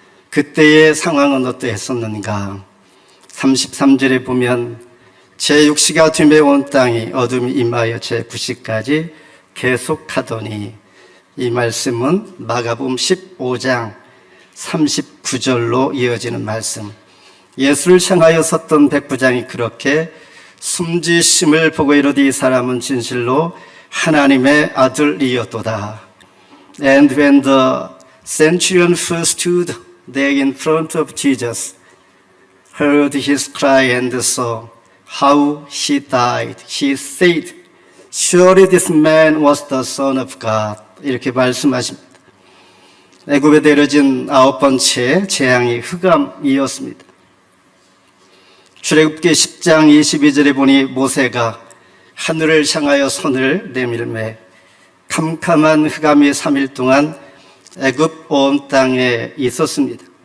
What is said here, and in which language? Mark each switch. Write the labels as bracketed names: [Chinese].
[Korean] 그때의 상황은 어떠했었는가? 33절에 보면 제6시가 됨에 온 땅이 어둠이 임하여 제9시까지 계속하더니, 이 말씀은 마가복음 15장 39절로 이어지는 말씀. 예수를 향하여 섰던 백부장이 그렇게 숨지심을 보고 이르되 이 사람은 진실로 하나님의 아들이었도다. [English] And when the centurion who stood there in front of Jesus heard his cry and saw how he died, he said, surely this man was the Son of God. [Korean] 이렇게 말씀하십니다. 애굽에 내려진 9번째 재앙이 흑암이었습니다. 출애굽기 10장 22절에 보니 모세가 하늘을 향하여 손을 내밀매 캄캄한 흑암이 3일 동안 애굽 온 땅에 있었습니다.